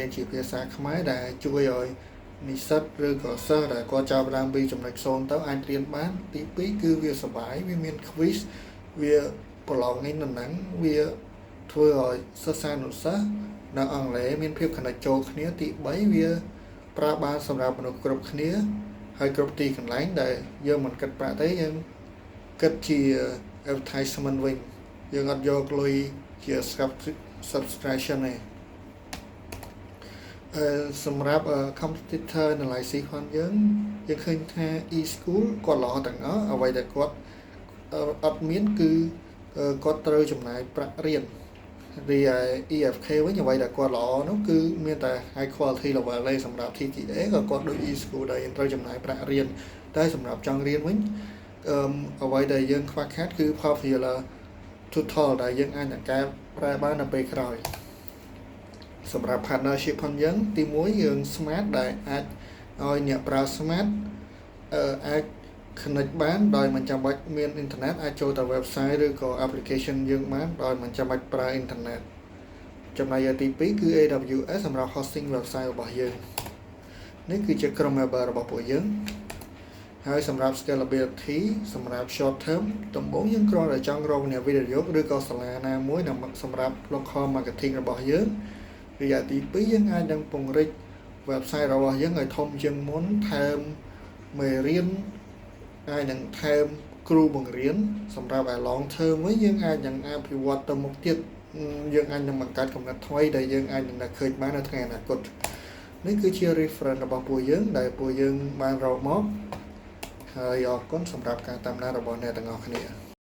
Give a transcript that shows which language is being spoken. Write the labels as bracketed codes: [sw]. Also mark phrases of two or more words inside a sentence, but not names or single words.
[km] នជាភាសាខ្មែរដែលជួយឲ្យនិស្សិតឬក៏សិស្សដែលគាត់ចាប់ផ្ដើមពីចំណុច0ទៅអាចរៀនបានទី2គឺវាសប្បាយវាមាន quiz វាប្រឡងនេះនឹងហ្នឹងវាធ្វើឲ្យសិស្សានុសិស្សនៅអង់គ្លេសមានភាពconnectចូលគ្នាទី3វាប្រើបានសម្រាប់មនុស្សគ្រប់គ្នាហើយគ្រប់ទីកន្លែងដែលយើងមិនគិតប្រាក់ទេយើងគិតជា advertisement វិញយើងអត់យកលុយជា subscription ទេ សម្រាប់ [en] competitor analysis [km] ផងយើងឃើញថា e-school គាត់ល្អទាំងអស់អ្វីដែលគាត់អត់មានគឺគាត់ត្រូវចំណាយប្រាក់រៀនហរី EFK វិញអ្វីដែលគាត់ល្អនោះគឺមានតែ [en] high quality level [km] ឯងសម្រាប់ TTA ក៏គាត់ដូច e-school ដែរត្រូវចំណាយប្រាក់រៀនតែសម្រាប់ចង់រៀនវិញអ្វីដែលយើងខ្វះខាតគឺ [en] popular tutorial [km] ដែលយើងអាចនឹងកែប្រែបាននៅពេលក្រោយសម្រាប់ partnership ផងយើងទី1យើង smart ដែលអាចឲ្យអ្នកប្រើ smart អាច connect បានដោយមិនចាំបាច់មានអ៊ីនធឺណិតអាចចូលទៅ website ឬក៏ application យើងបានដោយមិនចាំបាច់ប្រើអ៊ីនធឺណិតចំណែកទី2គឺ AWS សម្រាប់ [en] hosting website [km] របស់យើងនេះគឺជាក្រុម member របស់ពួកយើងហើយសម្រាប់ scalability សម្រាប់ [en] short term [km] ដំបូងយើងគ្រាន់តែចង់រកអ្នកវិនិយោគឬក៏សាលាណាមួយសម្រាប់ [en] local marketing [km] របស់យើងរយៈទី2យើងអាចនឹងពង្រីក website របស់យើងឲ្យធំជាងមុនថែមមេរៀនអាចនឹងថែមគ្រូបង្រៀនសម្រាប់ [en] long term [km] វិញយើងអាចនឹងអភិវឌ្ឍទៅមុខទៀតយើងអាចនឹងបង្កើតកំណត់ថ្មីដែលយើងអាចនឹងឃើញបាននៅថ្ងៃអនាគតនេះគឺជា reference របស់ពួកយើងដែលពួកយើងបានរកមកហើយអរគុណសម្រាប់ការតាមដានរបស់អ្នកទាំងអស់គ្នា